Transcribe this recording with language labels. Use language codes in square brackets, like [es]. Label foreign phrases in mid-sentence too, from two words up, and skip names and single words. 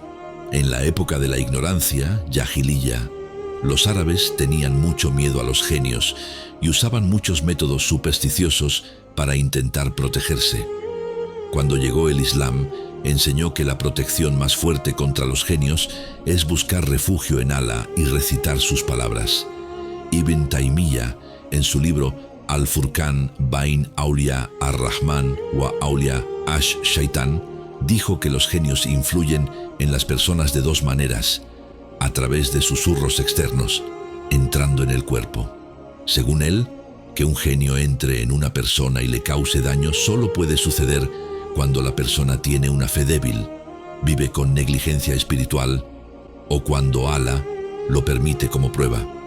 [es] En la época de la ignorancia, Jahiliya, los árabes tenían mucho miedo a los genios y usaban muchos métodos supersticiosos para intentar protegerse. Cuando llegó el Islam, enseñó que la protección más fuerte contra los genios es buscar refugio en Allah y recitar sus palabras. Ibn Taymiyyah, en su libro Al-Furqan Bain Awliya ar-Rahman wa Awliya ash-Shaitan, dijo que los genios influyen en las personas de dos maneras, a través de susurros externos, entrando en el cuerpo. Según él, que un genio entre en una persona y le cause daño solo puede suceder cuando la persona tiene una fe débil, vive con negligencia espiritual o cuando Allah lo permite como prueba.